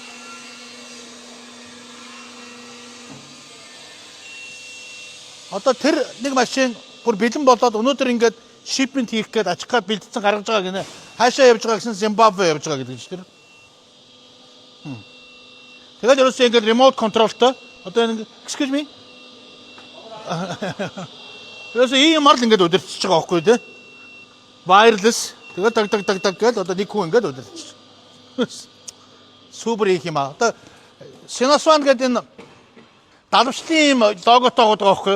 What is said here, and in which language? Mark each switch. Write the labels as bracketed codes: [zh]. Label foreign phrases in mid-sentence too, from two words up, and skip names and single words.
[mn] Одоо тэр нэг машин бүр бэлэн болоод өнөөдөр ингээд шипмент хийх гээд ачих гээд бэлдсэн гаргаж байгаа гинэ. Хаашаа явж байгаа гэсэн Зимбабве явж байгаа гэдэг чинь тэр. Тэгээд ерөөсөө ингээд [en] remote controlтой. [mn] Одоо нэг [en] excuse me. [mn] Ерөөсөө ийм марл ингээд удирдах байгаа байхгүй тий. Wireless. Тэгээд даг гээд одоо нэг хүн ингээд удирдах. Супер их юм аа. Одоо Шинасван гэдэг энэ далавчлын логотой байгаа байхгүй.